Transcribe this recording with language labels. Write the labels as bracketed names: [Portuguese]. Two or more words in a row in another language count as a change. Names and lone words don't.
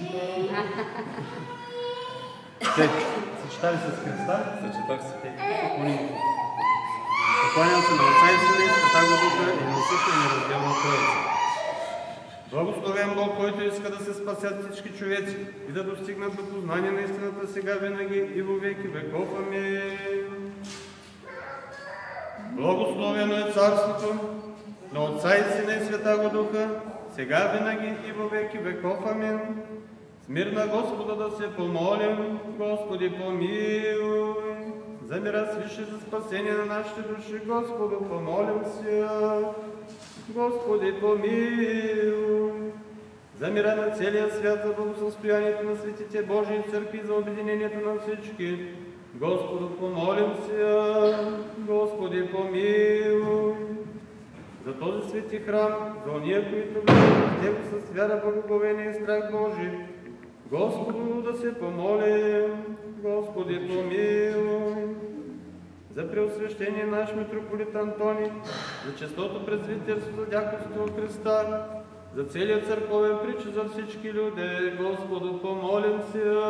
[Bulgarian] Съчетали се с Христа? Съчетах се. Покланям се на Отца и Сина и Света Духа и на същия неразделна Троица. Благословен Бог, който иска да се спасят всички човеци и да достигнат до познание на истината сега винаги и во веки веков. Амин. Благословено е царството на Отца и Сина и Света Духа, сега винаги и во веки веков. Амин. Мир на Господа да се помолим. Господи, помилуй. За мира свише, за спасение на нашите души, Господу, помолим се. Господи, помилуй. За мира на целия свят, за благосъстоянието на светите Божии църкви, за обединението на всички, Господу, помолим се. Господи, помилуй. За този свети храм, за ония, които влизат в него с вяра, благоговение и страх Божий, Господу да се помолим. Господи, помилуй. За преосвещение наш митрополит Антоний, за честното презвитерство, за дяконство от Христа, за целият църковен притч, за всички люди, Господу, помолим се.